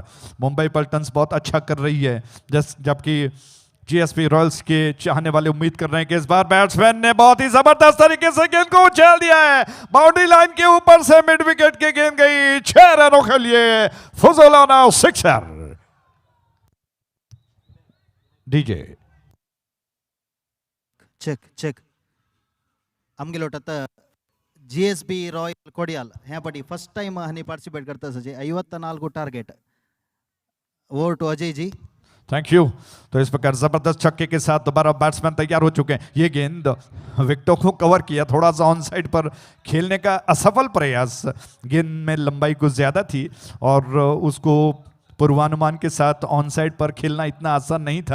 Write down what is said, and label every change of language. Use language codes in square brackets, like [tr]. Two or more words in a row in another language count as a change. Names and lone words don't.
[hi] मुंबई पल्टन्स बहुत अच्छा कर रही है, जबकि जीएसपी रॉयल्स के चाहने वाले उम्मीद कर रहे हैं कि इस बार बैट्समैन ने बहुत ही जबरदस्त तरीके से गेंद को उछाल दिया है। [en] boundary line [hi] के ऊपर से [en] mid wicket [hi] की गेंद गई 6 रनों के लिए, फुजोलाना सिक्सर। डीजे [kok] ಚೆಕ್ आमगे लोटत GSB रॉयल कोडियाल ह्या पटी [en] first time [kok] हनी पार्टिसिपेट करता सजे 54 टारगेट। [en] over to Ajay ji. thank you. [hi] तो इस प्रकार जबरदस्त छक्के के साथ दोबारा बैट्समैन तैयार हो चुके हैं। ये गेंद विकेटों को कवर किया, थोड़ा सा [en] on side [hi] पर खेलने का असफल प्रयास, गेंद में लंबाई कुछ ज्यादा थी और उसको पूर्वानुमान के साथ [en] on side [hi] पर खेलना इतना आसान नहीं था।